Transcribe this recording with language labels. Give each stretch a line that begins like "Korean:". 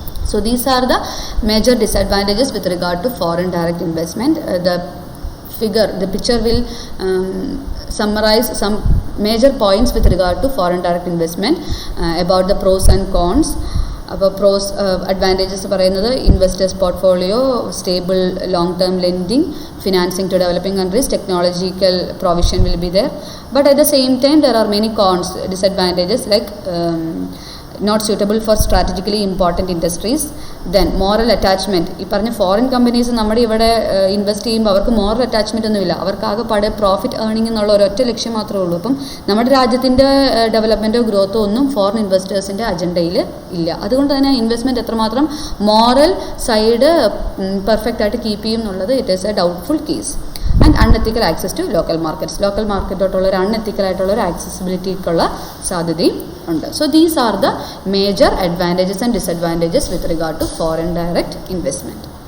English: So these are the major disadvantages with regard to foreign direct investment. The picture will summarize some major points with regard to foreign direct investment, about the pros and cons.
Malayalam: അപ്പോൾ advantages പറയുന്നത്
English: Investors portfolio, stable long term lending, financing to developing countries, technological provision will be there. But at the same time there are many cons, disadvantages like not suitable for strategically important industries. Then moral attachment,
Malayalam: ഈ പറഞ്ഞ foreign companies നമ്മുടെ ഇവിടെ invest ചെയ്യുമ്പോൾ അവർക്ക് moral attachment ഒന്നുമില്ല. അവർക്ക് ആകെ പടെ profit earning എന്നുള്ള ഒരൊറ്റ ലക്ഷ്യം മാത്രമേ ഉള്ളൂ. അപ്പം നമ്മുടെ രാജ്യത്തിൻ്റെ ഡെവലപ്മെൻറ്റോ ഗ്രോത്തോ ഒന്നും ഫോറിൻ ഇൻവെസ്റ്റേഴ്സിൻ്റെ അജണ്ടയിൽ ഇല്ല. അതുകൊണ്ട് തന്നെ ഇൻവെസ്റ്റ്മെൻറ്റ് എത്രമാത്രം മോറൽ സൈഡ് പെർഫെക്റ്റ് ആയിട്ട് കീപ്പ് ചെയ്യും എന്നുള്ളത്
English: It is a doubtful case. And unethical access to local markets,
Malayalam: local മാർക്കറ്റോട്ടുള്ള ഒരു അൺഎത്തിക്കലായിട്ടുള്ള ഒരു ആക്സസിബിലിറ്റിക്കുള്ള സാധ്യതയും ഉണ്ട്.
English: So these are the major advantages and disadvantages with regard to foreign direct investment.